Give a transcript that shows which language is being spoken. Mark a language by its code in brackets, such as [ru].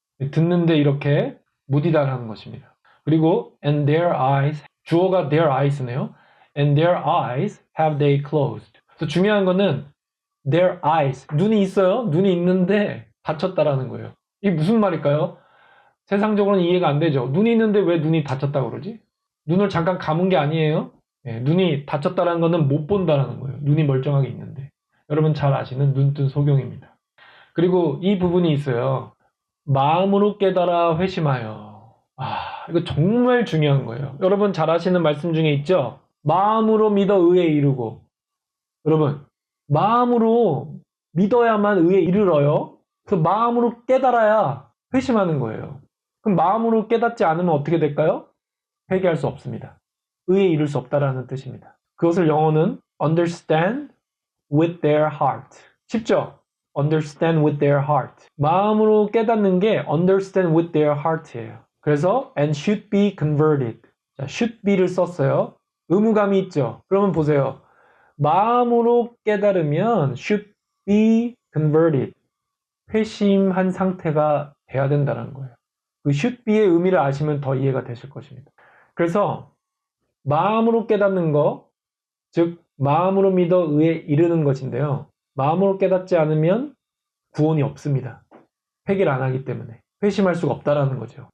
[ko] 듣는데 이렇게 무디다라는 것입니다. 그리고 [en] and their eyes, [ko] 주어가 [en] their eyes [ko] 네요. [en] And their eyes have they closed. [ko] 그래서 중요한 거는 [en] their eyes, [ko] 눈이 있어요. 눈이 있는데 닫혔다라는 거예요. 이게 무슨 말일까요? 세상적으로는 이해가 안 되죠. 눈이 있는데 왜 눈이 닫혔다고 그러지? 눈을 잠깐 감은 게 아니에요. 눈이 닫혔다는 거는 못 본다라는 거예요. 눈이 멀쩡하게 있는데. 여러분 잘 아시는 눈뜬 소경입니다. 그리고 이 부분이 있어요. 마음으로 깨달아 회심하여. 이거 정말 중요한 거예요. 여러분 잘 아시는 말씀 중에 있죠? 마음으로 믿어 의에 이르고. 여러분, 마음으로 믿어야만 의에 이르러요. 그래서 마음으로 깨달아야 회심하는 거예요. 그럼 마음으로 깨닫지 않으면 어떻게 될까요? 회개할 수 없습니다. 의에 이를 수 없다라는 뜻입니다. 그것을 영어는 [en] understand with their heart. [ko] 쉽죠? [en] understand with their heart. [ko] 마음으로 깨닫는 게 [en] understand with their heart [ko] 예요. 그래서 [en] and should be converted. [ko] 자, [en] should be [ko] 를 썼어요. 의무감이 있죠. 그러면 보세요. 마음으로 깨달으면 [en] should be converted. [ko] 회심한 상태가 돼야 된다는 거예요. 그 [en] should be [ko] 의 의미를 아시면 더 이해가 되실 것입니다. 그래서 마음으로 깨닫는 거, 즉 마음으로 믿어 의에 이르는 것인데요. 마음으로 깨닫지 않으면 구원이 없습니다. 회개를 안 하기 때문에 회심할 수가 없다라는 거죠.